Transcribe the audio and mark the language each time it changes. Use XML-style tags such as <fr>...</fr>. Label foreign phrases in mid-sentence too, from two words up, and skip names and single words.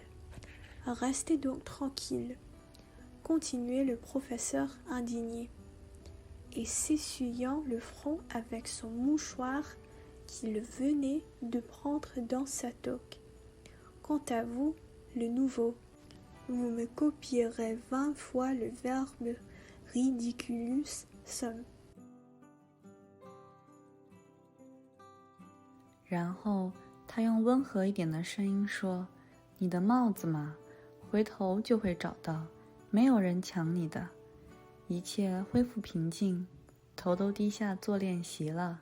<fr>Restez donc tranquille, continuait le professeur indigné, et s'essuyant le front avec son mouchoir qu'il venait de prendre dans sa toque. Quant à vous, le nouveau, vous me copierez 20 fois le verbe</fr> <la>ridiculus sum.</la> <zh>然后他用温和一点的声音说：“你的帽子嘛，回头就会找到，没有人抢你的。” 一切恢复平静，头都低下做练习了。</zh>